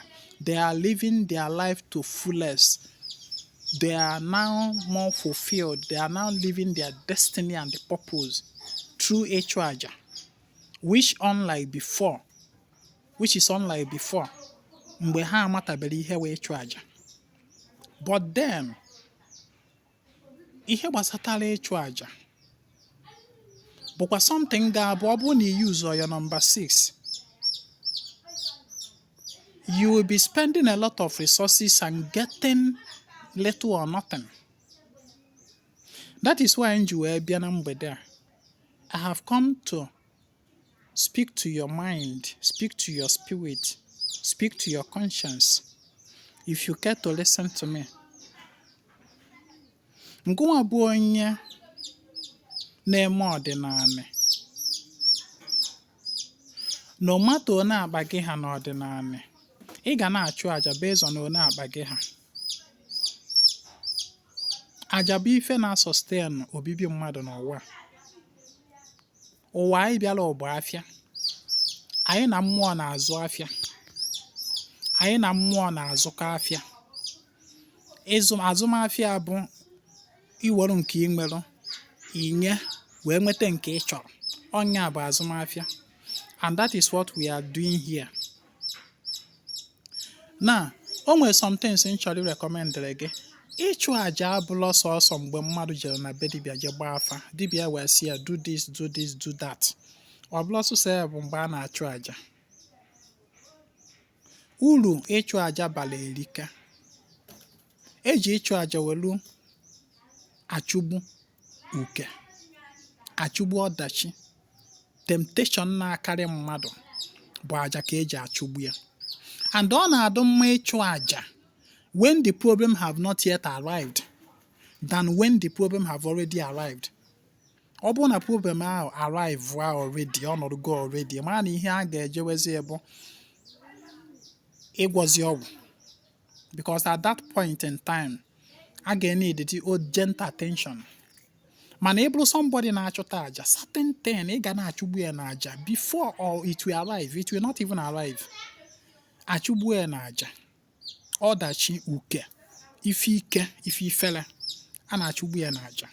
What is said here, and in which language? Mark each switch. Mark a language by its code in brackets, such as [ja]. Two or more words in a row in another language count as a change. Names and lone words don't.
[en] They are living their life to fullest. They are now more fulfilled. They are now living their destiny and the purpose through Aja, which is unlike before, [ig] mgbe ha amatabere ihe wee chụ aja. [en] But then, [ig] ihe gbasatara ịchụ aja bụkwa [en] something [ig] ga-abụ ọ bụrụ na [en] you use your number 6, you will be spending a lot of resources and getting little or nothing. That is why [ig] nji wee bịa na mgbede a. [en] I have come to speak to your mind, speak to your spirit, speak to your conscience. If you care to listen to me. [ig] Ngụnwa bụ onye na-eme ọdịnala. [en] No matter one [ig] akpa gị ha n'ọdịnala, ị ga na-achụ aja [en] based on one [ig] akpa gị ha. Aja bụ ife na-sustain obibi mmadụ n'ụwa. Ụwa anyị bịala ọbụ afịa. Anyị na mmụọ na-azụ afịa. Anyị na mmụọ na-azụkọ afịa. Azụmafịa bụ iwere nke ị nwere inye wee nweta nke ị chọrọ. Ọnya bụ azụmafịa. [en] And that is what we are doing here. Now, [ig] o nwere [en] some things [ig] m chọrọ recommend gị. Ịchụ aja abụla sọsọ mgbe mmadụ jere na be dibịa je gbaa afa. Dibịa wee sị ya [en] do this, do this, do that. [ig] Ọ bụla sọsọ ya bụ mgbe a na-achụ aja. Uru ịchụ aja bara erika. Eji ịchụ aja welu achụgbu uke, achụgbu ọdachi, temptation na-akarị mmadụ bụ aja ka eji achụgbu ya. [en] And [ig] ọ na-adụ mma ịchụ aja [en] when the problem have not yet arrived than when the problem have already arrived. [ig] Ọ bụrụ na problem ahụ [en] arrive already, [ig] ọnọdụ [en] go already, [ig] mara na ihe a ga-ejewezi bụ ịgwọzi ọgwụ. [en] Because at that point in time, [ig] a ga-need [en] the urgent attention. [ig] Mana ị bụrụ somebody na-achụta aja, [en] certain thing [ig] ị ga na-achụgbu ya na aja [en] before or it will arrive, it will not even arrive. [ig] Achụgbu ya na aja, ọdachi, uke, ife ike, ife ifele, a na-achụgbu ya na aja.